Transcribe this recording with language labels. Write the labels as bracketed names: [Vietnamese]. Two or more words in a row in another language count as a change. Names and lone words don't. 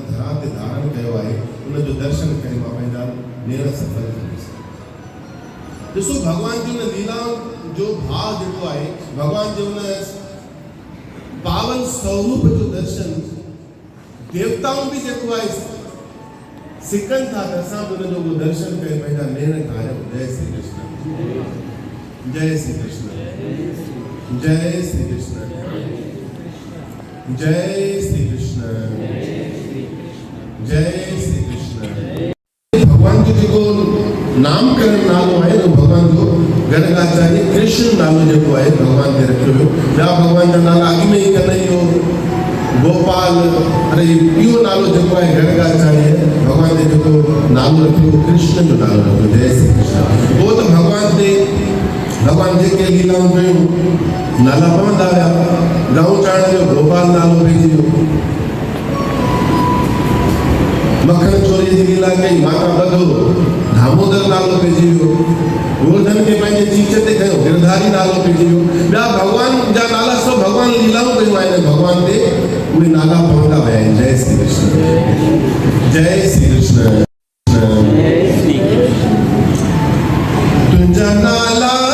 [Sindhi] धरा ते धारण कयो आहे उनजो दर्शन करे मां पंहिंजा नेर सफल कंदुसि ॾिसो भॻवान जी हुन लीलाउनि जो भाव जेको आहे भॻवान जे हुन पावन स्वरूप जो दर्शन देवताऊं बि जेको आहे सिकनि था त असां बि हुनजो उहो दर्शन करे पंहिंजा नेर ठाहियूं जय श्री कृष्ण जय श्री कृष्ण जय श्री कृष्ण जय श्री कृष्ण जय श्री कृष्ण भगवान जो जेको नामकरण नालो आहे उहो भगवान जो गर्गाचार्य कृष्ण नालो जेको आहे भगवान ते रखियो वियो ॿिया भगवान जा नाला अॻु में ई कन्हैयो गोपाल अरे इहो नालो जेको आहे गर्गाचार्य भगवान ते जेको नालो रखियो कृष्ण जो नालो रखियो जय श्री कृष्ण उहो त भगवान जेके लीलाऊं कयूं नाला पवंदा हुआ गांव चाण जो गोपाल नालो पइजी वियो मखण चोरी जी लीला कई माता बधो दामोदर नालो पइजी वियो गोवर्धन खे पंहिंजे चीच ते खयो गिरधारी नालो पइजी वियो ॿिया भॻवान जा नाला सभु भॻवान लीलाऊं कयूं आहिनि भॻवान ते उहे नाला पवंदा विया आहिनि जय श्री कृष्ण जय श्री कृष्ण तुंहिंजा नाला